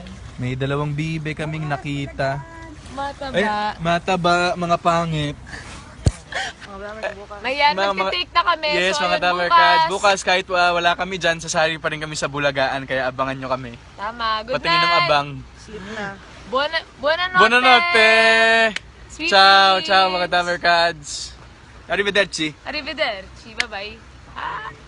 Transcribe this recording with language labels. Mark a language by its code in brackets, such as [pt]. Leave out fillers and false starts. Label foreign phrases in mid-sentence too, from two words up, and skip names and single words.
[tl] May dalawang bibe kaming nakita. Mataba. Ay, mataba, mga pangit. Ayan, Mga- magti-take na kami. Yes, so, mga ayun, Dabber Cats. Bukas, kahit wala kami dyan, sasali pa rin kami sa Bulagaan, kaya abangan nyo kami. Tama. Good Patingin ng [en] night. [tl] abang. Sleep na. [it] Buonanotte. Buonanotte! [en] Sweet [it] Ciao, [en] dreams. [tl] ciao mga Dabber Cats. [it] Arrivederci. Arrivederci. [en] Bye-bye.